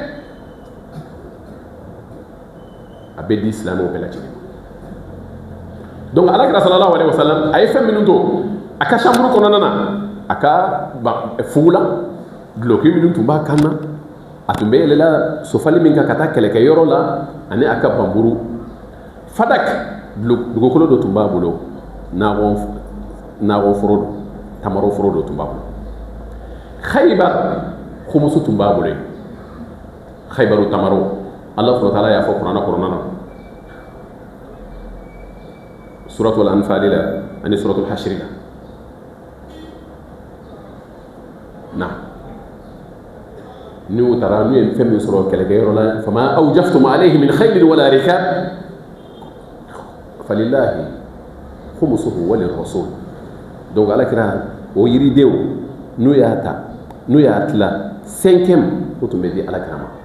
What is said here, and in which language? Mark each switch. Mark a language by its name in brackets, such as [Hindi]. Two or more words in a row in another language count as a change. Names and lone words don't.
[Bambara] a bɛ di silamɛw bɛɛ lajɛlen donc alakira [Arabic] صلى الله عليه وسلم [Bambara] a ye fɛn minnu to a ka chambre kɔnɔna na a ka fugu la duloki minnu tun b'a kan na a tun bɛ yɛlɛla sofali min kan ka taa kɛlɛkɛyɔrɔ la ani a ka banburu fadak dugukolo dɔ tun b'a bolo nakɔ foro don tamaro foro dɔ tun b'a bolo Khaybar khumusu tun b'a bolo Khaybaru tamaro Allah [Arabic] سبحانه وتعالى [Bambara] y'a fɔ kuranna kɔnɔna na suratul Anfal la ani suratul Hashr la na n'u taara n'u ye fɛn min sɔrɔ kɛlɛkɛyɔrɔ la [Arabic] فما أوجفتم عليه من خيل ولا ركاب فلله خمسه وللرسول [Bambara] donc ala kira o yiridenw n'u y'a ta n'u y'a tila 5e o tun bɛ di ala kira ma